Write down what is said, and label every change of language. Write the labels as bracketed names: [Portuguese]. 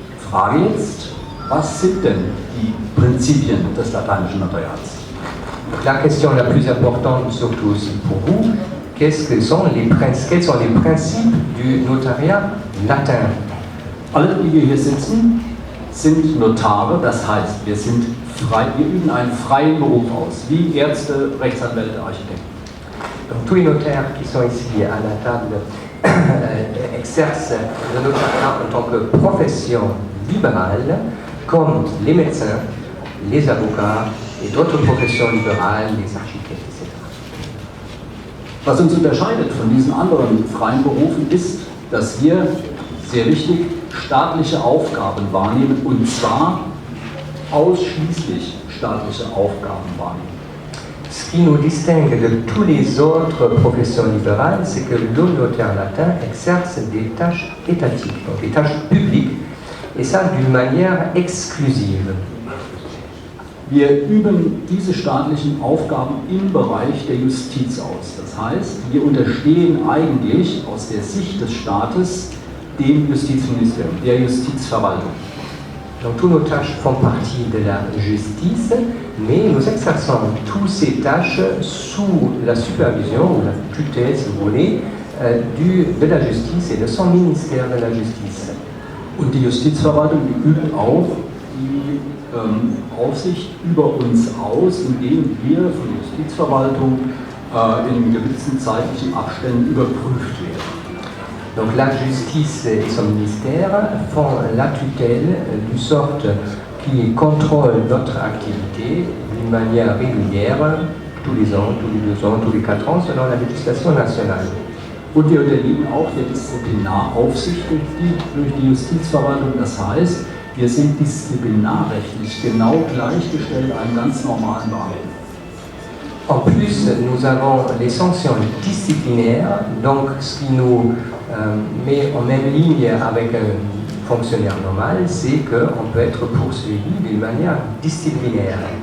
[German] Frage jetzt, was sind denn die Prinzipien des lateinischen Notariats? [French] La question la plus importante, surtout aussi pour vous, quels sont les principes du notariat latin? [German] Alle, die wir hier sitzen, sind Notare, das heißt, wir üben einen freien Beruf aus, wie Ärzte, Rechtsanwälte, Architekten. [French] Donc tous les notaires qui sont ici à la table exercent le notariat en tant que profession libérale, comme les médecins, les avocats et d'autres professions libérales, les architectes, etc. [German] Was uns unterscheidet von diesen anderen freien Berufen ist, dass wir, sehr wichtig, staatliche Aufgaben wahrnehmen und zwar ausschließlich staatliche Aufgaben wahrnehmen. [French] Ce qui nous distingue de tous les autres professions libérales, c'est que le notaire latin exerce des tâches étatiques, donc des tâches publiques, et ça d'une manière exclusive. [German] Wir üben diese staatlichen Aufgaben im Bereich der Justiz aus. Das heißt, wir unterstehen eigentlich aus der Sicht des Staates dem Justizministerium, der Justizverwaltung. [French] Donc tous nos tâches font partie de la justice, mais nous exerçons toutes ces tâches sous la supervision ou la tutelle, si vous voulez, de la justice et de son ministère de la justice. [German] Und die Justizverwaltung, die übt auch die Aufsicht über uns aus, indem wir von der Justizverwaltung in gewissen zeitlichen Abständen überprüft werden. [French] Donc la justice et son ministère font la tutelle d'une sorte qui contrôle notre activité d'une manière régulière, tous les ans, tous les 2 ans, tous les 4 ans, selon la législation nationale. [German] Und wir unterliegen auch der Disziplinaraufsicht durch die Justizverwaltung. Das heißt, wir sind disziplinarrechtlich genau gleichgestellt einem ganz normalen Beamten. [French] En plus, nous avons les sanctions disciplinaires, donc ce qui nous met en même ligne avec un fonctionnaire normal, c'est qu'on peut être poursuivi d'une manière disciplinaire.